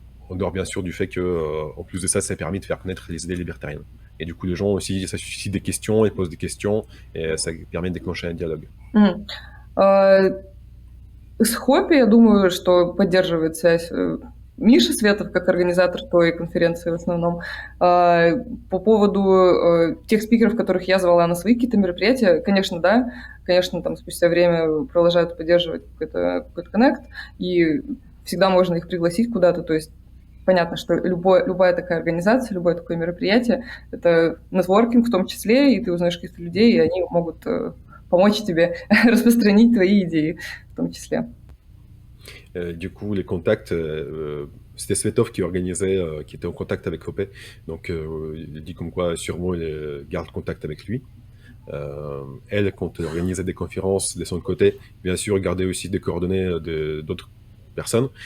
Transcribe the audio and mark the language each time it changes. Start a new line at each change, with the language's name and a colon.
French: En dehors bien sûr du fait que, en plus de ça, ça a permis de faire connaître les idées libertariennes. Et du coup, les gens aussi, ça suscite des questions, ils posent des questions, et ça permet de déclencher un dialogue.
Russian: С Хопи, я думаю, что поддерживает связь Миша Светов как организатор той конференции в основном. По поводу тех спикеров, которых я звала на свои какие-то мероприятия, конечно, да. Конечно, там спустя время продолжают поддерживать какой-то коннект, и всегда можно их пригласить куда-то. То есть понятно, что любая такая организация, любое такое мероприятие — это нетворкинг в том числе, и ты узнаешь каких-то людей, и они могут помочь тебе распространить твои идеи в том числе.
French: Du coup, les contacts, c'était Svetov qui organisait, qui était en contact avec Hopé. Donc, il dit comme quoi, sûrement, il garde contact avec lui. Elle, quand elle organisait des conférences de son côté, bien sûr, gardait aussi des coordonnées d'autres personnes.